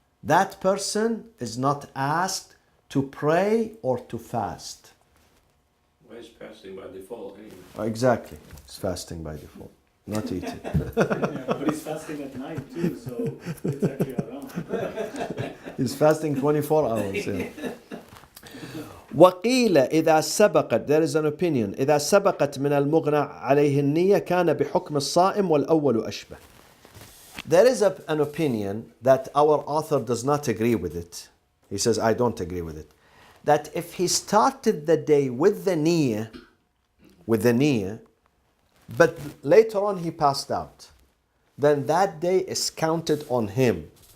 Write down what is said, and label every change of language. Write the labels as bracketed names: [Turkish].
[English] That person is not asked to pray or to fast. Why is fasting by default anyway? Exactly, it's fasting by default, not eating. Yeah, but he's fasting at night too, so it's actually around. He's fasting 24 hours. Yeah. [Arabic] وقيل إذا سبقت, [English] there is an opinion, [Arabic] إذا سبقت من المغنى عليه النية كان بحكم الصائم والأول أشبه. [English] There is an opinion that our author does not agree with it. He says, I don't agree with it. That if he started the day with the niyyah, but later on he passed out, then that day is counted on him.